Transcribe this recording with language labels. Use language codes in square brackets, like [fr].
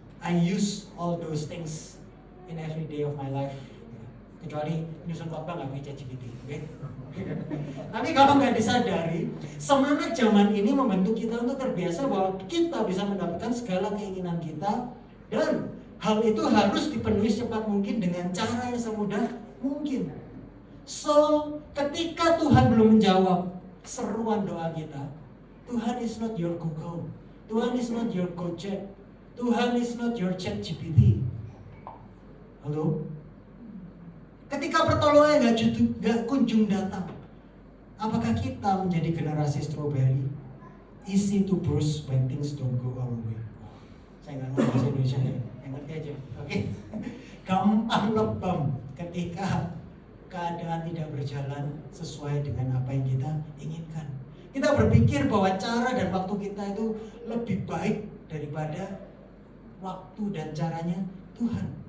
[en] I use all those things in every day of my life. [id] Kecuali nyusun khotbah nggak pakai ChatGPT. Okay? Tapi kalau nggak disadari, semangat zaman ini membentuk kita untuk terbiasa bahwa kita bisa mendapatkan segala keinginan kita. Dan hal itu harus dipenuhi secepat mungkin dengan cara yang semudah mungkin. [en] So, [id] ketika Tuhan belum menjawab seruan doa kita, [en] Tuhan is not your Google, Tuhan is not your Gojek, Tuhan is not your ChatGPT. [id] Halo? Ketika pertolongan gak kunjung datang, apakah kita menjadi generasi strawberry? [en] Easy to burst when things don't go our way. [id] Saya nggak ngerti bahasa Indonesia ya, yang ngerti aja. Oke. Gampang lebam ketika keadaan tidak berjalan sesuai dengan apa yang kita inginkan. Kita berpikir bahwa cara dan waktu kita itu lebih baik daripada waktu dan caranya Tuhan.